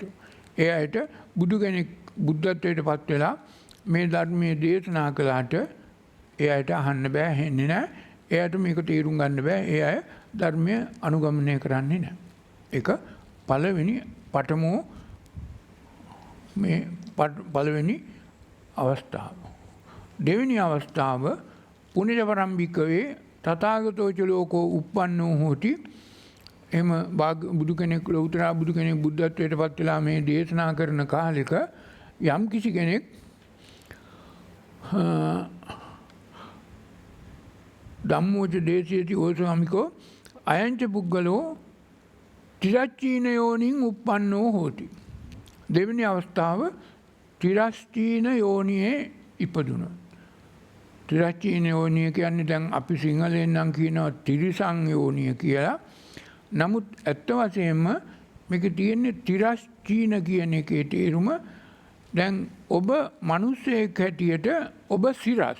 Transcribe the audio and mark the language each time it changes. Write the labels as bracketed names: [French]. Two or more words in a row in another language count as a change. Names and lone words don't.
[Sinhala] ඒ අයට බුදු කෙනෙක් බුද්ධත්වයට පත් වෙලා මේ ධර්මයේ දේශනා කළාට ඒ අයට අහන්න බෑ. ඇහෙන්නේ නැහැ. ඒ අයට මේක තේරුම් ගන්න බෑ. ඒ අය ධර්මය අනුගමනය කරන්නේ නැහැ. ඒක පළවෙනි පඨමෝ මේ පළවෙනි අවස්ථාව. දෙවෙනි අවස්ථාව [Pali] පුනිජපරම්භිකවේ තථාගතෝ ච ලෝකෝ උප්පන්නෝ හෝති. [Sinhala] එහෙම බුදු කෙනෙක් ලෞතර බුදු කෙනෙක් බුද්ධත්වයට පත් වෙලා මේ දේශනා කරන කාලෙක යම් කිසි කෙනෙක් [Pali] ධම්මෝච දේශේති ඕසාමිකෝ අයංච පුද්ගලෝ තිරච්චීන යෝනින් උප්පන්නෝ හෝති. [Sinhala] දෙවෙනි අවස්ථාව තිරස්චීන යෝනියේ ඉපදුන. තිරච්චීන යෝනිය කියන්නේ දැන් අපි සිංහලෙන් නම් කියනවා තිරිසං යෝනිය කියලා. නමුත් ඇත්ත වශයෙන්ම මේක තියෙන්නේ තිරස්චීන කියන එකේ තේරුම දැන් ඔබ මිනිස්සෙක් හැටියට ඔබ සිරස්.